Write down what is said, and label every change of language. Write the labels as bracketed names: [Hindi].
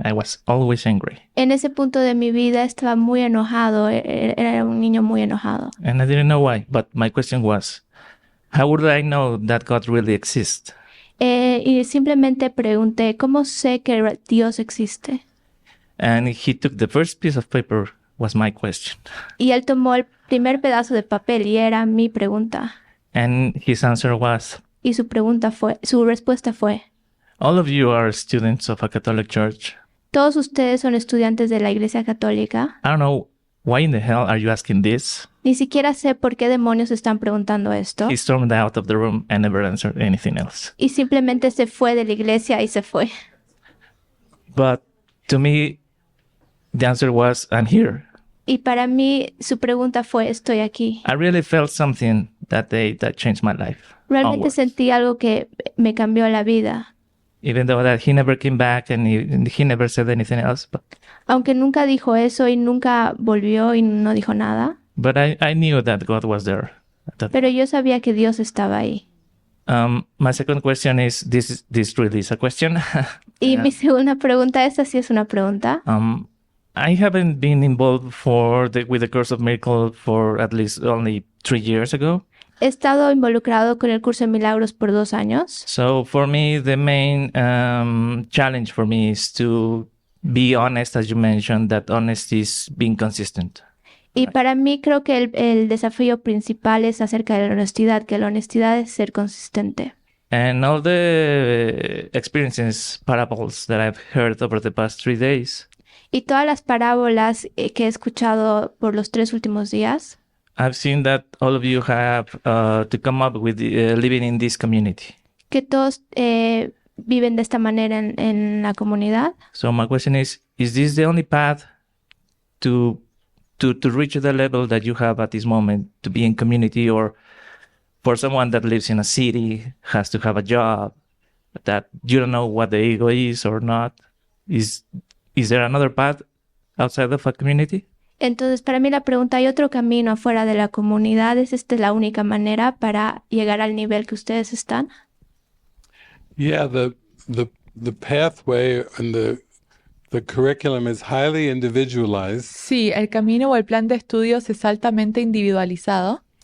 [English] I was always angry. [Spanish] En ese punto de mi vida estaba muy enojado, era un niño muy enojado. [English] And I didn't know why, but my question was, how would I know that God really exists? [Spanish] Y simplemente pregunté, ¿cómo sé que Dios existe? [English] And he took the first piece of paper, was my question. [Spanish] Y él tomó el primer pedazo de papel y era mi pregunta. [English] And his answer was, [Spanish] Y su respuesta fue, [English] all of you are students of a Catholic church. [Spanish] todos ustedes son estudiantes de la Iglesia Católica. [English] I don't know, why in the hell are you asking this? [Spanish] Ni siquiera sé por qué demonios están preguntando esto. [English] He stormed out of the room and never answered anything else. [Spanish] Y simplemente se fue de la iglesia y se fue. [English] But to me, the answer was, I'm here. [Spanish] Y para mí, su pregunta fue, estoy aquí. [English] I really felt something that day that changed my life. [Spanish] Realmente sentí algo que me cambió la vida. [English] Even though that he never came back and he never said anything else. [Spanish] Aunque nunca dijo eso y nunca volvió y no dijo nada. [English] But I knew that God was there. [Spanish] Pero yo sabía que Dios estaba ahí. [English] My second question is, this really is a question. [Spanish] Y mi segunda pregunta, esta sí es una pregunta. [English] I haven't been involved with the Course of Miracles for at least only 3 years ago. [Spanish] He estado involucrado con el curso de milagros por 2 años. [English] So for me, the main challenge for me is to be honest, as you mentioned, that honesty is being consistent. [Spanish] Y para mí creo que el desafío principal es acerca de la honestidad, que la honestidad es ser consistente. [English] And all the experiences, parables that I've heard over the past 3 days. [Spanish] Y todas las parábolas que he escuchado por los 3 últimos días. [English] I've seen that all of you have to come up with living in this community. [Spanish] Que todos viven de esta manera en la comunidad. [English] So my question is this the only path to reach the level that you have at this moment, to be in community, or for someone that lives in a city, has to have a job, that you don't know what the ego is or not? Is there another path outside of a community? [Spanish] Entonces, para mí la pregunta, ¿hay otro camino afuera de la comunidad? ¿Es esta la única manera para llegar al nivel que ustedes están? [English] Yeah, the pathway and the curriculum is highly individualized. [Spanish] Sí, el camino o el plan de estudios es altamente individualizado.